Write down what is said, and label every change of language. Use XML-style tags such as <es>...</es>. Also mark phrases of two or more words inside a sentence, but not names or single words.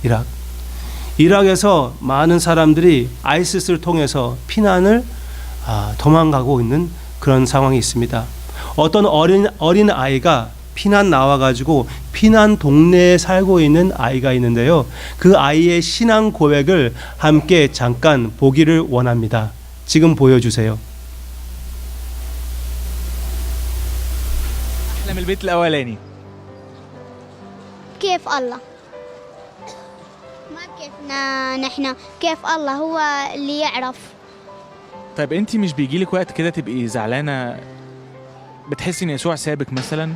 <ko>이락에서 많은 사람들이 아이시스를 통해서 피난을 도망가고 있는 그런 상황이 있습니다. 어떤 어린 아이가 피난 나와가지고 피난 동네에 살고 있는 아이가 있는데요, 그 아이의 신앙 고백을 함께 잠깐 보기를 원합니다. 지금 보여주세요.</ko> <ar>أحلى من البيت الأولاني. كيف الله؟ ما كيفنا نحن، كيف الله هو اللي يعرف. طيب أنتِ مش بيجيلك وقت كده تبقي زعلانة، بتحسي إن يسوع سابك مثلًا؟</ar>